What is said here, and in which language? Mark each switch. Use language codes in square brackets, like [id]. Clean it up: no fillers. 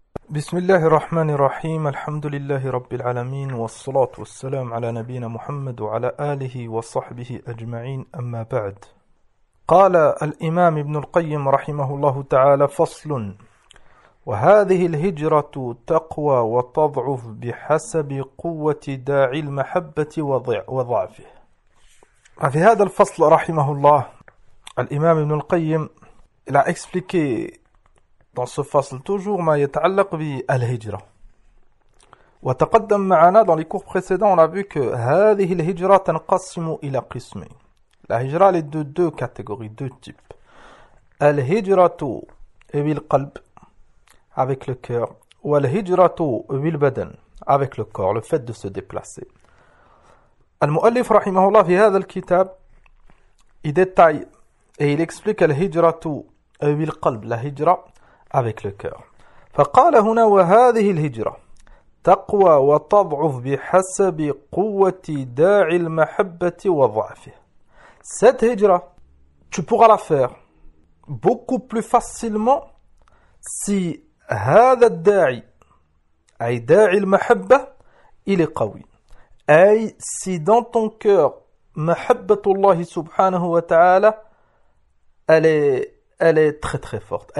[ar] بسم الله الرحمن الرحيم الحمد لله رب العالمين والصلاة والسلام على نبينا محمد وعلى آله وصحبه أجمعين أما بعد قال الإمام ابن القيم رحمه الله تعالى فصل وهذه الهجرة تقوى وتضعف بحسب قوة داعي المحبة وضعفه. في هذا الفصل رحمه الله الإمام ابن القيم [fr] لا اكسبليكي dans ce fasl, toujours [ar] ma yata'allaq bi al-hijra. Wa taqaddam ma'ana, [fr] dans les cours précédents, on a vu que [ar] هذه الهجرة تنقسم إلى قسمين. [fr] La hijra, elle est de deux catégories, deux types. [ar] Al-hijratu bil-qalb, [fr] avec le cœur. Ou [ar] al-hijratu bil-badan, [fr] avec le corps, le fait de se déplacer. [ar] Al-mu'allif, rahimahullah, fi hadha al-kitab, [fr] il détaille et il explique [ar] al-hijratu bil-qalb, [fr] la hijra, avec le cœur. [ar] فقال هنا وهذه الهجرة تقوى وتضعف بحسب قوة داعي المحبة وضعفه. [fr] Cette hijra, tu pourras la faire beaucoup plus facilement si [ar] هذا الداعي, أي داعي المحبة, [fr] il est قوي. أي si dans ton cœur [ar] محبة الله سبحانه وتعالى [fr] elle est très très forte.